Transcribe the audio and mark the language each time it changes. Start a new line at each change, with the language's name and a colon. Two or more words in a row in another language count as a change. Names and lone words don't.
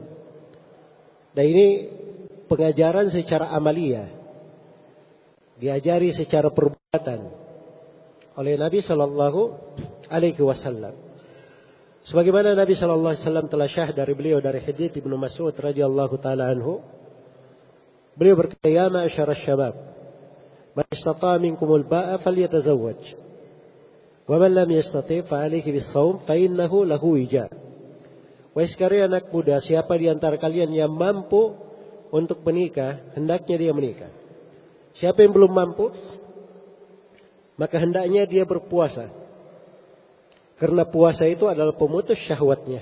Indonesian: Dan ini pengajaran secara amaliyah, diajari secara perbuatan oleh Nabi
Arabic: صلى الله عليه وسلم.
Indonesian: Sebagaimana Nabi
Arabic: صلى الله عليه وسلم
Indonesian: telah syahid dari beliau dari hadits Ibnu Mas'ud
Arabic: رضي الله تعالى عنه,
Indonesian: beliau berkata,
Arabic: "يا معشر الشباب, من استطاع منكم الباءة فليتزوج ومن لم يستطع فعليه بالصوم فإنه له وجاء."
Indonesian: Wahai sekalian anak muda, siapa di antara kalian yang mampu untuk menikah, hendaknya dia menikah. Siapa yang belum mampu, maka hendaknya dia berpuasa. Karena puasa itu adalah pemutus syahwatnya.